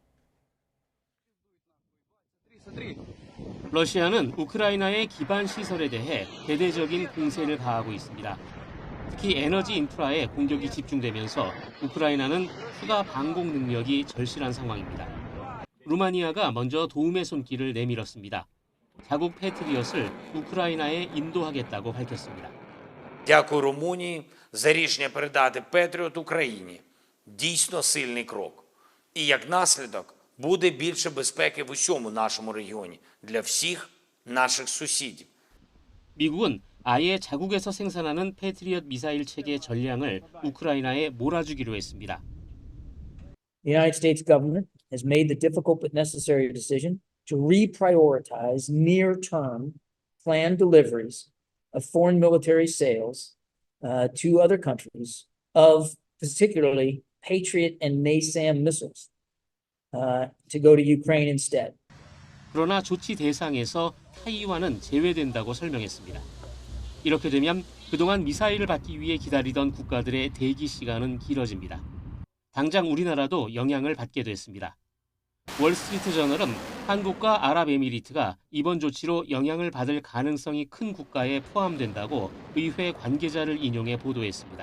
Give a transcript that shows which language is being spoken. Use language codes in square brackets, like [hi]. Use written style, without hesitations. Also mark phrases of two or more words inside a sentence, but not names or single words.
[ko] 러시아는 우크라이나의 기반 시설에 대해 대대적인 공세를 가하고 있습니다. 특히 에너지 인프라에 공격이 집중되면서 우크라이나는 추가 방공 능력이 절실한 상황입니다. 루마니아가 먼저 도움의 손길을 내밀었습니다. 자국 패트리엇을 우크라이나에 인도하겠다고 밝혔습니다. [uk] Дякую Румунії за рішення передати Петріот Україні. Дійсно сильний крок. І як наслідок буде більше безпеки в усьому нашому регіоні для всіх наших сусідів. [ko] 미국은 아예 자국에서 생산하는 패트리엇 미사일 체계 전량을 우크라이나에 몰아주기로 했습니다. [en] The United States government has made the difficult but necessary decision to reprioritize near-term planned deliveries of foreign military sales to other countries of particularly Patriot and NASAM missiles to go to Ukraine instead. [ko] 그러나 조치 대상에서 타이완은 제외된다고 설명했습니다. 이렇게 되면 그동안 미사일을 받기 위해 기다리던 국가들의 대기 시간은 길어집니다. 당장 우리나라도 영향을 받게 됐습니다. 월스트리트저널은 한국과 아랍에미리트가 이번 조치로 영향을 받을 가능성이 큰 국가에 포함된다고 의회 관계자를 인용해 보도했습니다.